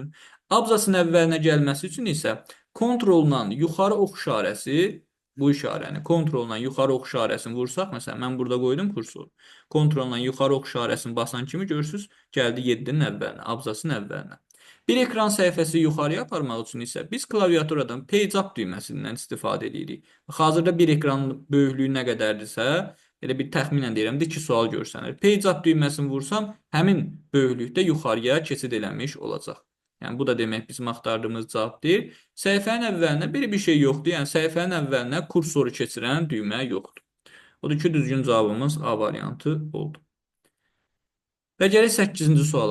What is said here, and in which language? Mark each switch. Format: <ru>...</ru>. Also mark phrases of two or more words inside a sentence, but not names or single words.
<az>Abzasın əvvəlinə gəlməsi üçün isə Ctrl-la yuxarı ox işarəsi, bu işarəni, Ctrl-la yuxarı ox işarəsini vursaq, məsələn, mən burada qoydum kursor. Ctrl-la yuxarı ox işarəsini basan kimi görürsünüz, gəldi 7-nin əvvəlinə, abzasın əvvəlinə. Bir ekran səhifəsi yuxarıya aparmaq üçün isə biz klaviaturadan</az> <en>page up</en> <az>düyməsindən istifadə edirik. Hazırda bir ekranın böyüklüyü nə qədərdirsə, elə bir təxminən deyirəm də 2 sual görsənir.</az> <en>Page up</en> <az>düyməsini vursam, həmin böyüklükdə yuxarıya keçid eləmiş olacaq. Yəni bu da demək bizim axtardığımız cavab deyil. Səhifənin əvvəlinə belə bir şey yoxdur. Yəni səhifənin əvvəlinə kursoru keçirən düymə yoxdur. Odur ki, düzgün cavabımız A variantı oldu. Və gələk 8-ci suala.</az>